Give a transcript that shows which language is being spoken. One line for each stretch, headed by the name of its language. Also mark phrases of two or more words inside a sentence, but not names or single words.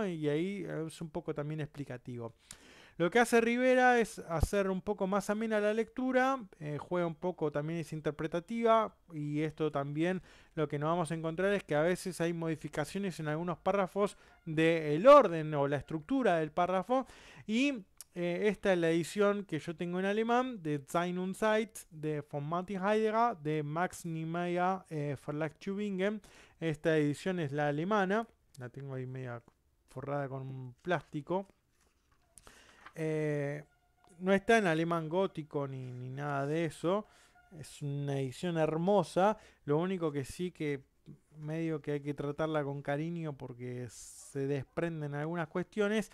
Spanish: Y ahí es un poco también explicativo. Lo que hace Rivera es hacer un poco más amena la lectura, juega un poco también es interpretativa, y esto también lo que nos vamos a encontrar es que a veces hay modificaciones en algunos párrafos del orden o la estructura del párrafo, y esta es la edición que yo tengo en alemán de Sein und Zeit de von Martin Heidegger de Max Niemeyer Verlag Tübingen. Esta edición es la alemana, la tengo ahí media forrada con un plástico. Eh, no está en alemán gótico ni nada de eso. Es una edición hermosa. Lo único que sí que medio que hay que tratarla con cariño porque se desprenden algunas cuestiones.